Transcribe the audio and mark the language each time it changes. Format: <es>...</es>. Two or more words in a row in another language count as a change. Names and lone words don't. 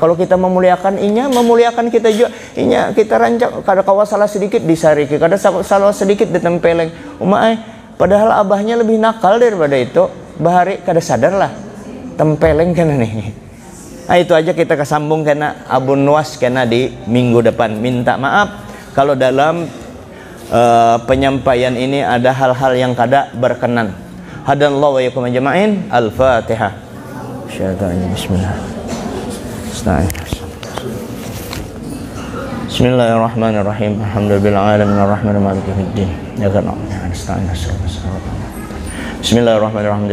<bjn>Kalau kita memuliakan, inya memuliakan kita juga. Inya kita rancak, kada kawa salah sedikit disariki, kada salah sedikit ditempeleng. Padahal abahnya lebih nakal daripada itu. Bahari kada sadar lah, tempeleng kena nih. Nah itu aja kita kesambung kena Abu Nuwas kena di minggu depan. Minta maaf kalau dalam penyampaian ini ada hal-hal yang kada berkenan.</bjn> <ar>هدانا الله وإياكم أجمعين. Al-Fatihah. بسم الله الرحمن الرحيم. الحمد لله رب العالمين مالك يوم الدين. بسم الله الرحمن الرحيم.</ar>